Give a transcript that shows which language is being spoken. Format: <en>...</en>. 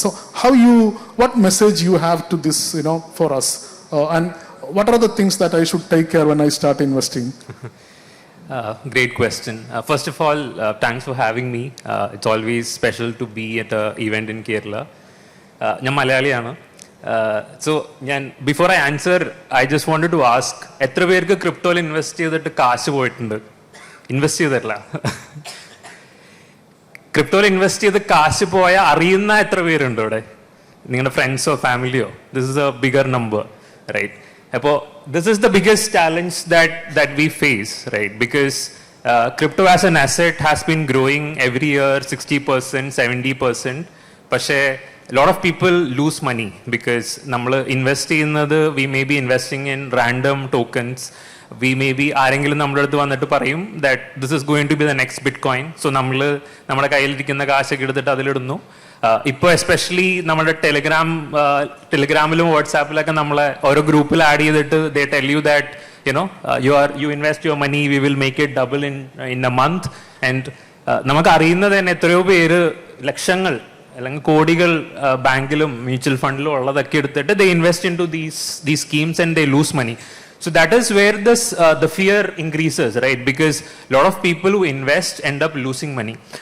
<en>So what message you have to this, for us? And what are the things that I should take care when I start investing? Great question. First of all, thanks for having me. It's always special to be at an event in Kerala.</en> <ml>ഞാൻ മലയാളിയാണ്.</ml> <en>so before I answer I just wanted to ask,</en> <ml>എത്ര പേർക്ക് ക്രിപ്റ്റോയിൽ invest ചെയ്തിട്ട് കാശ് പോയിട്ടുണ്ട്? Invest ചെയ്തിട്ടില്ല. ക്രിപ്റ്റോയിൽ invest ചെയ്ത് കാശ് പോയ അറിയുന്ന എത്ര പേരുണ്ട് ഇവിടെ? നിങ്ങളുടെ ഫ്രണ്ട്സോ ഫാമിലിയോ?</ml> <en>This is a bigger number, right? അപ്പോൾ this is the biggest challenge that we face, right? Because crypto as an asset has been growing every year 60%, 70%. പക്ഷേ a lot of people lose money because</en> <ml>നമ്മൾ invest ചെയ്യുന്നത്,</ml> <en>we may be investing in random tokens. We may be</en> <ml>ആരെങ്കിലും നമ്മുടെ അടുത്ത് വന്നിട്ട് പറയും</ml> <en>that this is going to be the next Bitcoin.</en> <ml>So നമ്മുടെ കയ്യിലിരിക്കുന്ന കാശൊക്കെ എടുത്തിട്ട് അതിലിടുന്നു. ഇപ്പോൾ എസ്പെഷ്യലി നമ്മുടെ ടെലിഗ്രാമിലും വാട്സാപ്പിലൊക്കെ നമ്മളെ ഓരോ ഗ്രൂപ്പിൽ ആഡ് ചെയ്തിട്ട്</ml> <en>they tell you that you invest your money, we will make it double in a month.</en> <ml>And നമുക്ക് അറിയുന്നത് തന്നെ എത്രയോ പേര് ലക്ഷങ്ങൾ അല്ലെങ്കിൽ കോടികൾ ബാങ്കിലും മ്യൂച്വൽ ഫണ്ടിലും ഉള്ളതൊക്കെ എടുത്തിട്ട്</ml> <en>they invest into these schemes and they lose money. So that is where the fear increases, right? Because a lot of people who invest end up losing money.</en>